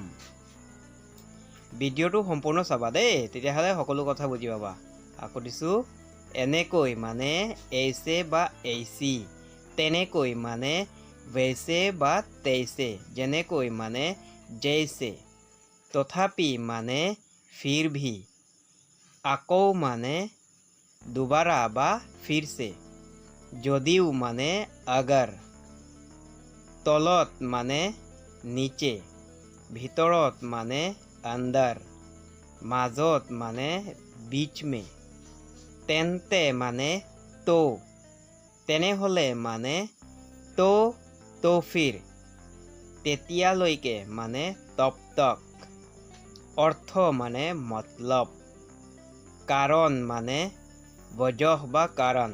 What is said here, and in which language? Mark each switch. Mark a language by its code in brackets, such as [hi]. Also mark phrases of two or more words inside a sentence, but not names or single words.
[as] ভিডিঅ'টো সম্পূৰ্ণ চাবা দেই, তেতিয়াহ'লে সকলো কথা বুজি পাবা। আকৌ দিছোঁ, এনেকৈ মানে এইছে বা এইচি। তেনেকৈ মানে वैसे বা तैसे। যেনেকৈ মানে जैसे। তথাপি মানে [hi] फिर भी। [as] আকৌ মানে দুবাৰা বা फिरसे। যদিও মানে अगर। তলত মানে नीचे। ভিতৰত মানে अंदर। মাজত মানে [hi] बीच में। [as] তেন্তে মানে তো। তেনেহ'লে মানে [hi] तो फिर। [as] তেতিয়ালৈকে মানে [hi] तब तक। [as] অৰ্থ মানে মতলব। কাৰণ মানে বজহ বা কাৰণ।